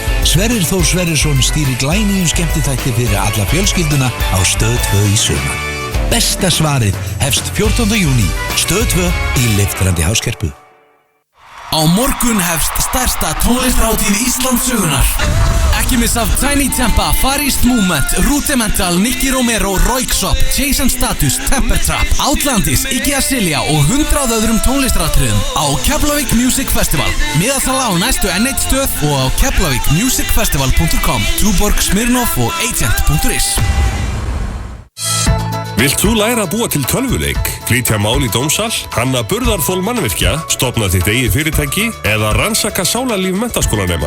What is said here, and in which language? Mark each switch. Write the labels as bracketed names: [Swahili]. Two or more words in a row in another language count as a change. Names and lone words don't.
[Icelandic] Sverrir Þór Sverrisson stýrir glænýjum skemmtiþætti fyrir alla fjölskylduna á Stöð 2 í sumar. Besta svarið hefst 14. júní. Stöð 2 í leiftrandi háskerpu. Á morgun hefst stærsta tónlistrátíð Íslandssögunar. Ekki missa af Tiny Tempa, Far East Movement, Rudimental, Nicky Romero, Royksopp, Jason Status, Temper Trap, Outlandis, Iggy Azalea og 100 öðrum tónlistaratriðum á Keflavík Music Festival. Miðasala á næstu N1 stöð og á keflavíkmusicfestival.com, Tuborg, Smirnoff og agent.is. Vilt þú læra að búa til tölvuleik, flytja mál í dómsal, hanna burðarþol mannvirkja, stofna þitt eigið fyrirtæki eða rannsaka sálarlíf menntaskólanema?